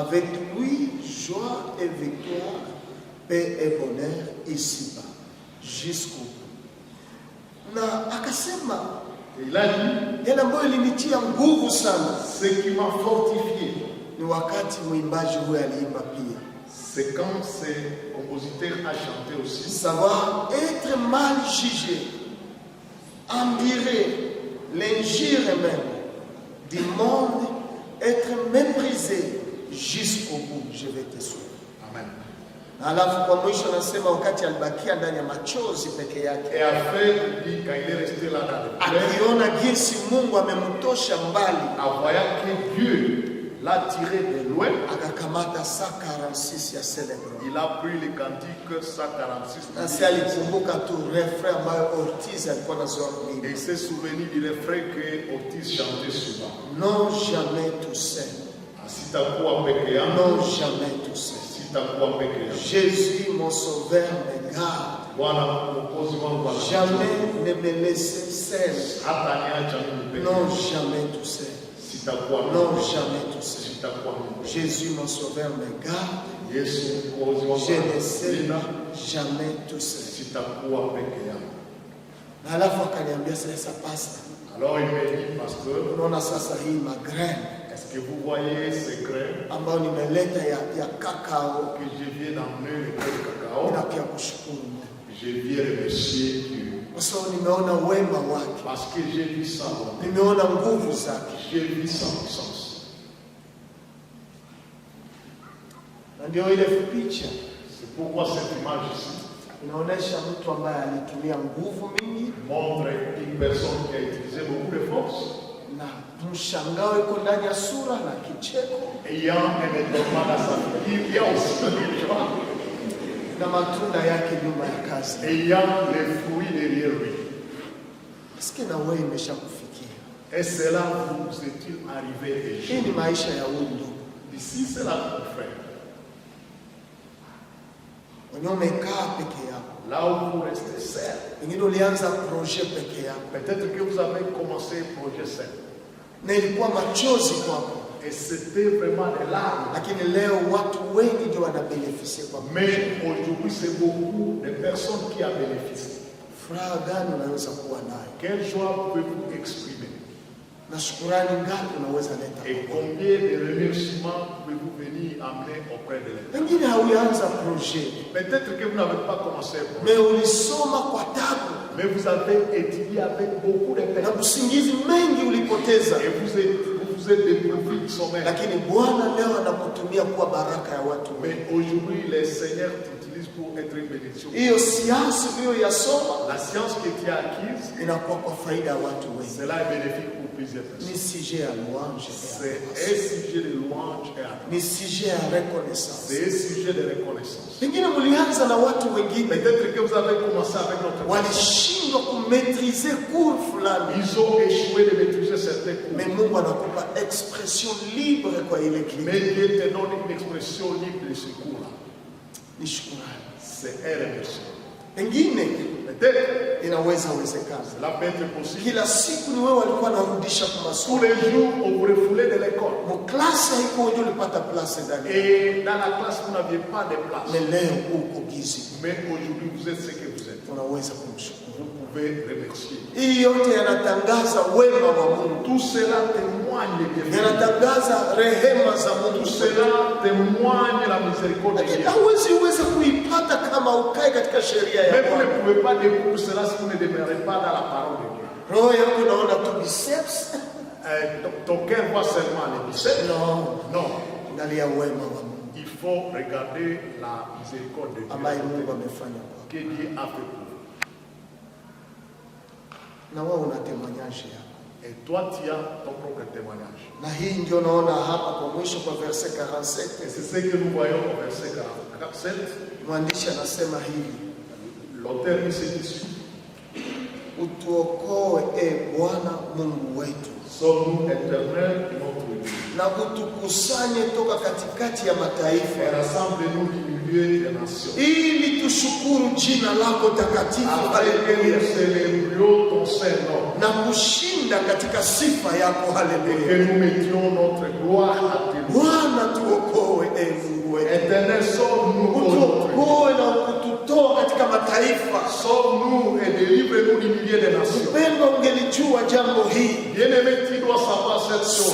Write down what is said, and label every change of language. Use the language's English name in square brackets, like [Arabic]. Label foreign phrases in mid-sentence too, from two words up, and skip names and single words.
[French] Avec lui, joie et victoire, paix et bonheur ici-bas, jusqu'au bout. [Swahili] Na akasema [French] Et il a dit, [Swahili] yale ambayo ilinitia nguvu sana [French] ce qui m'a fortifié, [Swahili] ni wakati mwimbaji huyo aliimba pia, [French] c'est quand ce compositeur a chanté aussi. savoir être mal jugé, endurer l'injure même du monde, être méprisé jusqu'au bout, je vais te suivre. Amen. [Swahili] Na alafu kwa mwisho anasema wakati alibakia ndani ya machozi peke yake, [French] Et après, il dit, quand il est resté là dans le pleurs, [Swahili] akiona jinsi Mungu amemtosha mbali, [French] en voyant que Dieu l'a tiré de loin, [Swahili] akakamata 146 ya Célébron. [French] il a pris les cantiques 146 [Swahili] Na si alikumbuka tu refrain ambayo Ortiz alikuwa anazoea kuimba, [French] et il s'est souvenu du refrain que Otis chantait souvent. non jamais tout seul, [Swahili] Sitakuwa peke yangu, [French] non jamais tout seul. Jésus, mon sauveur, me garde. Jamais ne me laisser seul. Non, jamais tout seul. Non, jamais tout seul. Jésus, mon sauveur, me garde. Je ne serai jamais tout seul. [Swahili] Alafu akaniambia sasa pasta. [French] Alors il me dit, pasteur, [Swahili] unaona sasa hii magraine [French] est-ce que vous voyez ces graines [Swahili] ambayo nimeleta ya kakao [French] que je viens d'emmener le cacao? [Swahili] Ninakia kushukuru Mungu. [French] Je viens remercier Dieu. [Swahili] Kwa sababu nimeona wema wake. [French] Parce que j'ai vu ça. [Swahili] Nimeona nguvu zake. [French] J'ai vu sa puissance. [Swahili] Na ndio ile picha. [French] C'est pourquoi cette image ici [Swahili] inaonyesha mtu ambaye alitumia nguvu mingi, [French] montre une personne qui a utilisé beaucoup de force, [Swahili] na mshangao iko ndani ya sura na kicheko, [French] ayant un étonnement dans sa figure, il y a aussi une joie, [Swahili] na matunda yake nyuma ya kazi, [French] ayant les fruits derrière lui. Est-ce que [Swahili] na wewe imeshakufikia? [French] Et cela vous est-il arrivé déjà? [Swahili] Hii ni maisha ya huyu. [French] Ici c'est la frère. [Swahili] Umekaa peke yako. [French] Là où vous restez seul. [Swahili] Wengine ulianza projet peke yako. [French] Peut-être que vous avez commencé un projet seul. [Swahili] Na ilikuwa machozi kwako. [French] Et c'était vraiment des larmes. [Swahili] Lakini leo watu wengi ndio wanabenefisia kwa. [French] Mais aujourd'hui c'est beaucoup de personnes qui ont bénéficié. [Swahili] Furaha gani unaweza kuwa nayo? [French] Quelle joie pouvez-vous exprimer? [Swahili] Na shukrani ngapi unaweza leta? [French] Et combien de remerciements pouvez-vous venir amener auprès de l'Éternel? [Swahili] Wengine hauanza projet. [French] Peut-être que vous n'avez pas commencé un projet. Mais [Swahili] ulisoma kwa tabu. [French] Mais vous avez étudié avec beaucoup de peine. [Swahili] Na usingizi mengi ulipoteza. [French] Et vous êtes dépourvu du sommeil. [Swahili] Lakini Bwana leo anakutumia kuwa baraka ya watu. [French] Mais aujourd'hui, les seigneurs t'utilisent pour être une bénédiction. [Swahili] Hiyo science hiyo yasoma. [French] La science que tu as acquise, [Swahili] inakuwa kwa faida ya watu wengi. [French] Cela est bénéfique pour plusieurs personnes. [Swahili] Ni sujet ya louange. [French] C'est un sujet de louange et adoration. [Swahili] Ni sujet ya reconnaissance. [French] C'est un sujet de reconnaissance. [Swahili] Pengine mlianza na watu wengine. [French] Peut-être que vous avez commencé avec notre [Swahili] walishindwa kumaîtriser cours fulani. [French] Ils ont échoué de maîtriser certains cours. [Swahili] Mais Mungu anakupa [French] expression libre [Swahili] kwa ile kitu. [French] Mais Dieu te donne une expression libre de ce cours-là. [Swahili] Ni shukrani. [French] C'est un remerciement. [Swahili] Pengine [French] peut-être [Swahili] inaweza wezekana. [French] Cela peut être possible. [Swahili] Kila siku ni wewe walikuwa narudisha kwa masomo. [French] Tous les jours on vous refoulait de l'école. Mon classe [Swahili] haiko ndio ulipata place ndani. [French] Et dans la classe vous n'aviez pas de place. [Swahili] Mais leo uko gizi. [French] Mais aujourd'hui vous êtes ce que vous êtes. [Swahili] Unaweza kumshukuru. [French] Vous pouvez remercier. [Swahili] Hii yote yanatangaza wema wa Mungu. [French] Tout cela témoigne de Dieu. [Swahili] Yanatangaza rehema za Mungu. [French] Tout cela témoigne la miséricorde de Dieu. [Swahili] Hauwezi kuipata kama ukae katika sheria ya Mungu. [French] Mais vous ne pouvez pas découvrir cela si vous ne demeurez pas dans la parole de Dieu. [Swahili] Roho yako naona tu biceps. [French] Ton cœur voit seulement les biceps. Non. [Swahili] Angalia wema wa Mungu. [French] Il faut regarder la miséricorde de Dieu. [Swahili] Ambaye Mungu amefanya kwa. [French] Que Dieu a fait pour vous. [Swahili] Na wewe una témoignage yako. [French] Et toi tu as ton propre témoignage. [Swahili] Na hii ndio naona hapa kwa mwisho kwa verset 47. [French] Et c'est ce que nous voyons au verset 47. [Swahili] Mwandishi anasema hivi. [French] L'auteur dit ceci. [Swahili] Utuokoe Bwana Mungu wetu. [French] Sommes-nous éternels notre Dieu. [Swahili] Na utukusanye toka katikati ya mataifa. [French] Et rassemble-nous du milieu des nations. [Swahili] Ili tushukuru jina lako takatifu. Haleluya. [French] Célébrions ton Saint-Nom. [Swahili] Na kushinda katika sifa yako. Haleluya. [French] Et que nous mettions notre gloire à tes mains. [Swahili] Bwana tuokoe Mungu wetu. [French] Éternel, sauve-nous. [Swahili] Utuokoe na kututoa katika mataifa. [French] Sauve-nous et délivre-nous du milieu des nations. [Swahili] Mpendwa, ungelijua jambo hili. [French] Bien-aimé, tu dois savoir cette chose.